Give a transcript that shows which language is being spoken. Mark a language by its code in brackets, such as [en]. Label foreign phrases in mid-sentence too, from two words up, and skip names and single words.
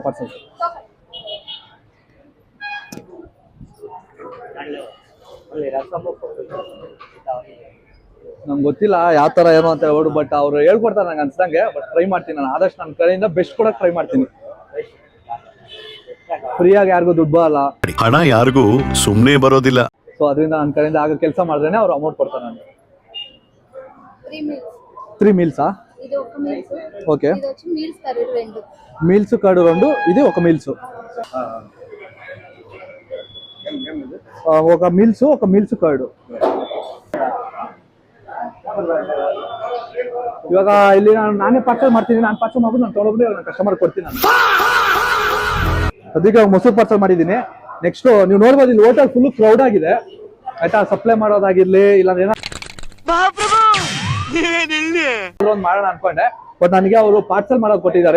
[kn] ಪಾರ್ಸಲ್ ನಂಗೆ ಗೊತ್ತಿಲ್ಲ ಯಾವ ತರ ಏನು ಅಂತ ಹೇಳ್ಬಿಟ್ಟು, ಬಟ್ ಅವ್ರು ಹೇಳ್ಕೊಡ್ತಾರೆ ನಂಗೆ ಅನ್ಸ್ದಂಗೆ. ಬಟ್ ಟ್ರೈ ಮಾಡ್ತೀನಿ ನಾನು ಆದಷ್ಟು ನನ್ನ ಕಡೆಯಿಂದ ಬೆಸ್ಟ್ ಕೊಡಕ್ಕೆ ಟ್ರೈ ಮಾಡ್ತೀನಿ. ಫ್ರೀಯಾಗಿ ಯಾರಿಗೂ ದುಡ್ಡು ಬರಲ್ಲ, ಹಣ ಯಾರಿಗೂ ಸುಮ್ಮನೆ ಬರೋದಿಲ್ಲ. ಸೊ ಅದರಿಂದ ನನ್ನ ಕಡೆಯಿಂದ ಆಗ ಕೆಲಸ ಮಾಡಿದ್ರೇನೆ ಅವ್ರು ಅಮೌಂಟ್ ಕೊಡ್ತಾರೆ ನನಗೆ. [te] 3 మీల్సా? ఓకే, [en] meals curd [te] 2, ఇది ఒక మీల్స్. ఒక [en] meals curd. [kn] ಇವಾಗ ಇಲ್ಲಿ ನಾನೇ ಪಾರ್ಸಲ್ ಮಾಡ್ತೀನಿ. ನಾನು ಪಾರ್ಸಲ್ ಮಾಡ್ಬಿಟ್ಟು ನಾನು ತೊಗೊಂಡೋಗ್ಬಿಟ್ಟು ನಾನು ಕಸ್ಟಮರ್ ಕೊಡ್ತೀನಿ. ನಾನು ಅದಕ್ಕೆ ಮೊಸರು ಪಾರ್ಸಲ್ ಮಾಡಿದ್ದೀನಿ. ನೆಕ್ಸ್ಟ್ ನೀವು ನೋಡ್ಬೋದು, ಇಲ್ಲಿ ಹೋಟೆಲ್ [en] full crowd [kn] ಆಗಿದೆ ಆಯ್ತಾ. ಸಪ್ಲೈ ಮಾಡೋದಾಗಿರ್ಲಿ ಇಲ್ಲ ಏನೋ ಒಂದು ಮಾಡೋಣ ಅನ್ಕೊಂಡೆ, ಬಟ್ ನನಗೆ ಅವರು ಪಾರ್ಸಲ್ ಮಾಡೋದು ಕೊಟ್ಟಿದ್ದಾರೆ.